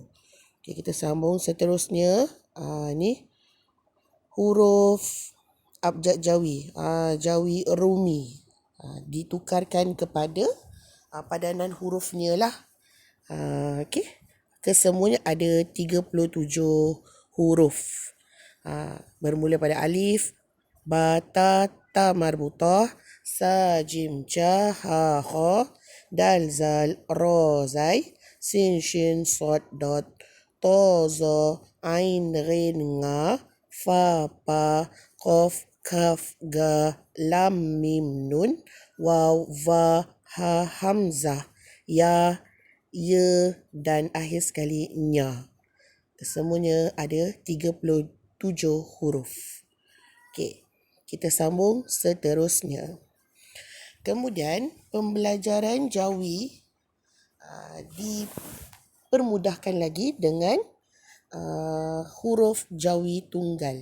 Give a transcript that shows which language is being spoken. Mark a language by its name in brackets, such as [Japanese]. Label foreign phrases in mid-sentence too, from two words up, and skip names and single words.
[Malay] Okay, kita sambung seterusnya. Ni huruf abjad Jawi, Jawi Rumi. Ditukarkan kepada padanan hurufnya lah. Okey. Kesemuanya ada 37 huruf. Bermula pada alif, ba, ta, ta marbutah, sa, jim, ja, ha, kha, dal, zal, ra, zai, sin, shin, sad, dot, ta, za, ain, ghin, nga, fa, pa, qaf, kaf, ga, lam, mim, nun, waw, va, ha, hamzah, ya, ye dan akhir sekali nya. Semuanya ada 37 huruf. Okey, kita sambung seterusnya. Kemudian pembelajaran Jawi dipermudahkan lagi dengan huruf Jawi Tunggal.